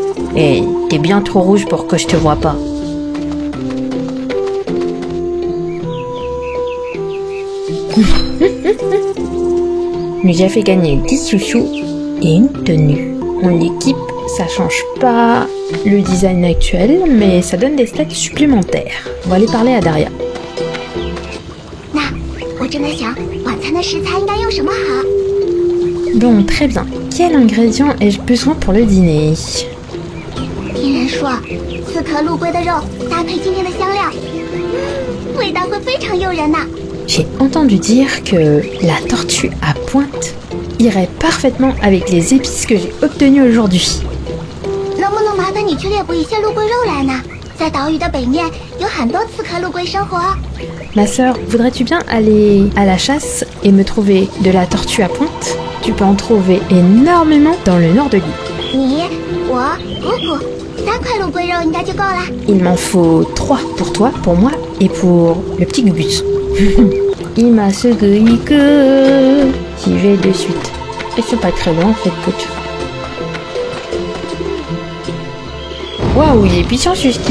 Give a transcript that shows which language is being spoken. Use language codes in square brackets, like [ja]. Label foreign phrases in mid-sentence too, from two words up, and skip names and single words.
[fr] Et t'es bien trop rouge pour que je te vois pas. Nous a fait gagner 10 chouchous et une tenue. On l'équipe, ça change pas le design actuel, mais ça donne des stats supplémentaires. On va aller parler à Daria. [zh] 那我正在想晚餐的食材应该用什么好。 [fr] Bon, très bien. Quel ingrédient ai-je besoin pour le dîner? [zh] 听人说刺客陆龟的肉搭配今天的香料，味道会非常诱人呢。 [fr] J'ai entendu dire que la tortue à pointe irait parfaitement avec les épices que j'ai obtenues aujourd'hui. [zh] 能不能麻烦你去猎捕一些陆龟肉来呢？在岛屿的北面有很多刺客陆龟生活。 [fr] Ma sœur, voudrais-tu bien aller à la chasse et me trouver de la tortue à pointe? Tu peux en trouver énormément dans le nord de l'île. [zh] 你、我、姑姑3块陆龟肉应该就够了。 [fr] Il m'en faut 3 pour toi, pour moi et pour le petit Gugus. Il m'a secoué que j'y vais de suite. Et c'est pas très loin en fait, coach. Waouh, il est puissant ce ski.